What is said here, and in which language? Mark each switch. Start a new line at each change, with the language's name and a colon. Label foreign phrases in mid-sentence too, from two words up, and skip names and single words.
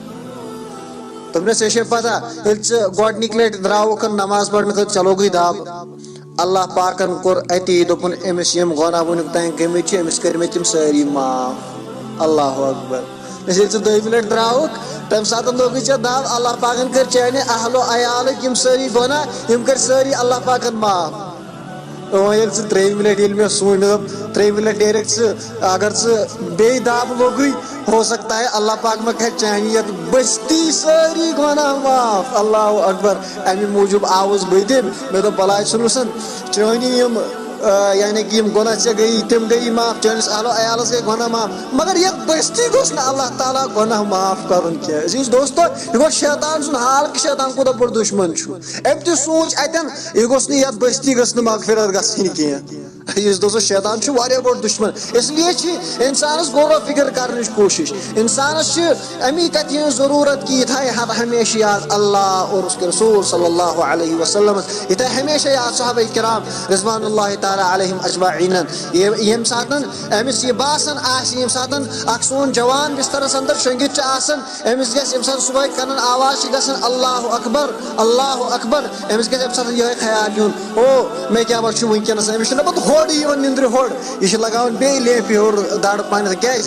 Kashmiri: دوٚپنس ژےٚ چھے پتہ ییٚلہِ ژٕ گۄڈنِکۍ لٹہِ درٛاوُکھ نماز پرنہٕ خٲطرٕ ژےٚ لوگُے دب اللہ پاکن کوٚر اتی دوٚپُن أمِس یِم گۄناہ وُنیُک تام گٔمٕتۍ چھِ أمِس کٔرۍ مےٚ تِم سٲری معاف
Arabic: اللہ اکبر
Kashmiri: ییٚلہِ ژٕ دوٚیمہِ لٹہِ درٛاوُکھ تمہِ ساتہٕ لوگُے ژےٚ دب اللہ پاکن کٔرۍ چانہِ اہلو عیالٕکۍ یِم سٲری گۄناہ یِم کٔرۍ سٲری اللہ پاکن معاف وۄنۍ ییٚلہِ ژٕ ترٛیٚیِمہِ لٹہِ ییٚلہِ مےٚ سوٗنچ مےٚ دوٚپ ترٛیٚیِمہِ لٹہِ نیرکھ ژٕ اگر ژٕ بیٚیہِ دب لوگُے
Urdu: ہو سکتا ہے
Kashmiri: اللہ پاک ما کرِ چانہِ یتھ بستی سٲری گۄناہ معاف
Arabic: اللہ اکبر
Kashmiri: امہِ موٗجوٗب آوُس بہٕ تہِ مےٚ دوٚپ بلاے ژھٕنُسن چٲنی یِم یعنی کہ یِم گۄناہ ژےٚ گٔیی تِم گٔیی معاف چٲنِس اہلو عیالس گٔے گۄناہ معاف مگر یتھ بستی گوٚژھ نہٕ اللہ تعالیٰ گۄناہ معاف کرُن کینٛہہ عزیٖز دوستو یہِ گوٚو شیطان سُنٛد حال کہِ شیطان کوٗتاہ بوٚڑ دُشمن چھُ أمۍ تہِ سوٗنٛچ اتٮ۪ن یہِ گوٚژھ نہٕ یتھ بستی گٔژھ نہٕ مغفرت گژھٕنۍ کینٛہہ عزیٖز دوستو شیطان چھُ واریاہ بوٚڑ دُشمن
Urdu: اس لیے
Kashmiri: چھِ انسانس غور و فکر کرنٕچ کوٗشش انسانس چھِ امی کتھِ ہٕنٛز ضروٗرت کہِ یہِ تھایہِ ہمیشہِ یاد
Urdu: اللہ اور اس کے رسول
Arabic: صلی اللہ علیہ وسلم
Kashmiri: یہِ تھایہِ ہمیشہ یاد صحابہ کرام
Arabic: رضوان اللہ تعالیٰ علیہم اجمعین
Kashmiri: ییٚمہِ ساتہٕ أمِس یہِ باسان آسہِ ییٚمہِ ساتہٕ اکھ سون جوان بسترس انٛدر شۄنگِتھ چھُ آسان أمِس گژھِ ییٚمہِ ساتہٕ صبحٲے کنن آواز چھِ گژھان
Arabic: اللہ اکبر
Kashmiri: أمِس گژھِ اَمہِ ساتہٕ یِہوے خیال یُن او مےٚ کیاہ چھُ وٕنکیٚنس أمِس چھُنہ پتہٕ ہوٚڑ یِوان نِندرِ ہوٚڑ یہِ چھُ لگاوان بیٚیہِ لیٚپہِ ہیوٚر دڑ پننِس کیازِ